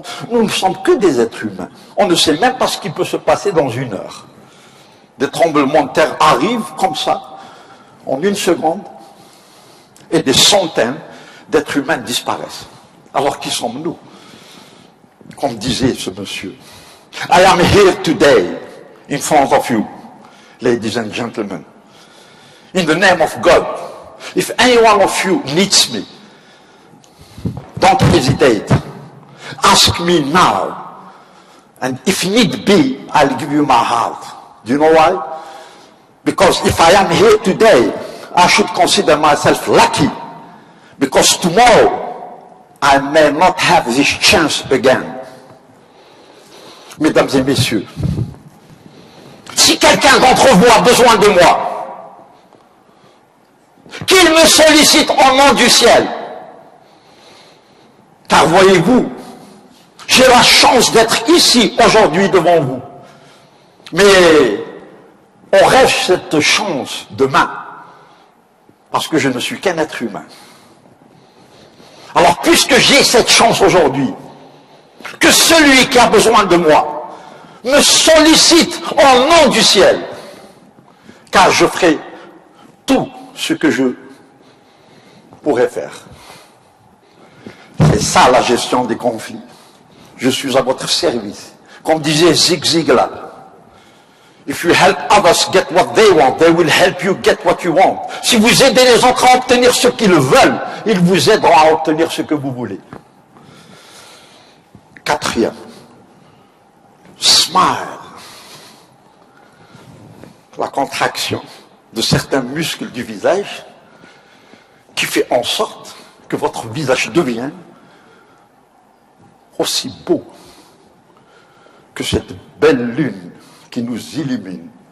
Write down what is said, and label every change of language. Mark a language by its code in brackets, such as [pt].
[fr] Nous ne sommes que des êtres humains. On ne sait même pas ce qui peut se passer dans une heure. Des tremblements de terre arrivent comme ça, en une seconde, et des centaines d'êtres humains disparaissent. Alors qui sommes-nous? Comme disait ce monsieur. [en] I am here today in front of you, ladies and gentlemen. In the name of God, if any one of you needs me, don't hesitate. Ask me now. And if need be, I'll give you my heart. Do you know why? Because if I am here today, I should consider myself lucky. Because tomorrow, I may not have this chance again. [fr] Mesdames et messieurs, si quelqu'un d'entre vous a besoin de moi, qu'il me sollicite au nom du ciel. Car voyez-vous, j'ai la chance d'être ici aujourd'hui devant vous. Mais on rêve cette chance demain, parce que je ne suis qu'un être humain. Alors puisque j'ai cette chance aujourd'hui, que celui qui a besoin de moi me sollicite au nom du ciel, car je ferai tout ce que je pourrais faire. C'est ça la gestion des conflits. Je suis à votre service. Comme disait [en] Zig Ziglar, if you help others get what they want, they will help you get what you want. [fr] Si vous aidez les autres à obtenir ce qu'ils veulent, ils vous aideront à obtenir ce que vous voulez. Quatrième, [en] smile. [fr] La contraction de certains muscles du visage qui fait en sorte que votre visage devienne aussi beau que cette belle lune qui nous illumine.